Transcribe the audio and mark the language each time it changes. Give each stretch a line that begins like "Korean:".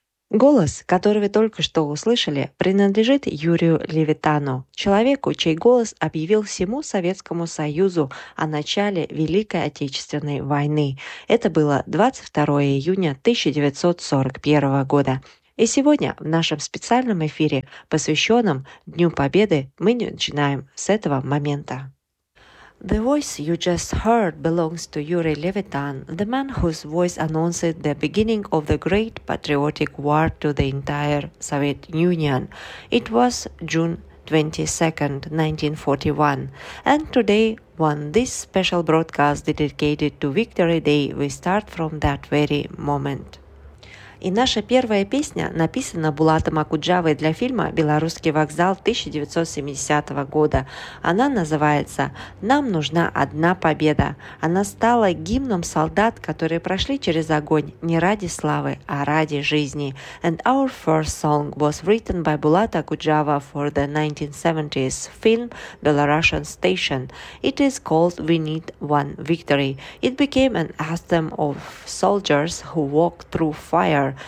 Russian: Голос, который вы только что услышали, принадлежит Юрию Левитану, человеку, чей голос объявил всему Советскому Союзу о начале Великой Отечественной войны. Это было 22 июня 1941 года. И сегодня в нашем специальном эфире, посвященном Дню Победы, мы начинаем с этого момента.
English: The voice you just heard belongs to Yuri Levitan, the man whose voice announced the beginning of the great patriotic war to the entire Soviet Union. It was June 22, 1941. And today, on this special broadcast dedicated to Victory Day, we start from that very moment.
Russian: И наша первая песня написана Булатом Акуджавой для фильма «Белорусский вокзал» 1970 года. Она называется «Нам нужна одна победа». Она стала гимном солдат, которые прошли через огонь не ради славы, а ради жизни.
English: And our first song was written by Булат Акуджава for the 1970s film «Belarusian Station». It is called «We Need One Victory». It became an anthem of soldiers who walked through fire.